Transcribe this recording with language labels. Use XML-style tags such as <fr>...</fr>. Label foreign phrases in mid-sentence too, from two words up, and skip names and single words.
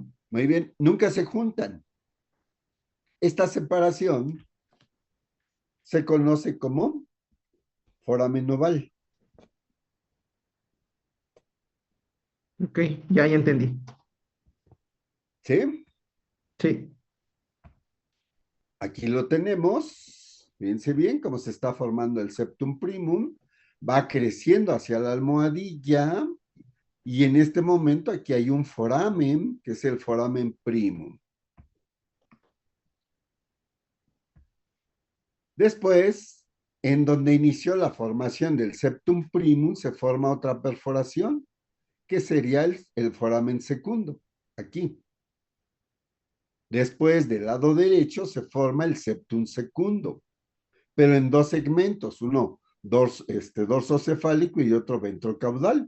<es>Muy bien, nunca se juntan. Esta separación se conoce como foramen oval. Ok, ya entendí. ¿Sí? Sí. Aquí lo tenemos. Fíjense bien cómo se está formando el septum primum. Va creciendo hacia la almohadilla. Y en este momento aquí hay un foramen, que es el foramen primum. Después, en donde inició la formación del septum primum, se forma otra perforación, que sería el foramen secundo, aquí. Después, del lado derecho, se forma el septum secundo, pero en dos segmentos, uno dorso cefálico y otro ventrocaudal.</es>